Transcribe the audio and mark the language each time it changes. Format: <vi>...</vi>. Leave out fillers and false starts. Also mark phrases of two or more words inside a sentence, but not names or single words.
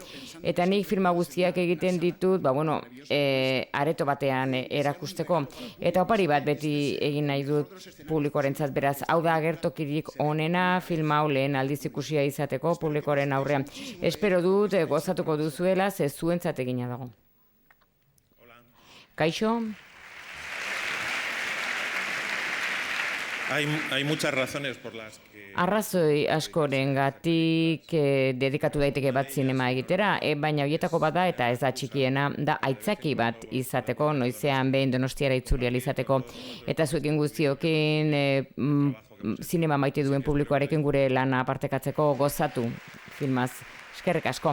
<eu>Eta nik filma guztiak egiten ditut, areto batean erakusteko. Eta opari bat beti egin nahi dut publikoarentzat, beraz, hau da agertokirik onena filma hau lehen aldiz ikusia izateko publikoaren aurrean. Espero dut gozatuko duzuela, ze zuentzat egina dago. Kaixo?</eu> <es>Hay muchas razones por las que...</es> <eu>Arrazoi askorengatik dedikatu daiteke bat zinema egitera, baina horietako bat da, eta ez da txikiena, da aitzaki bat izateko, noizean behin Donostiara itzuli izateko, eta zuekin guztiokin zinema maite duen publikoarekin gure lana partekatzeko gozatu filmaz.</eu>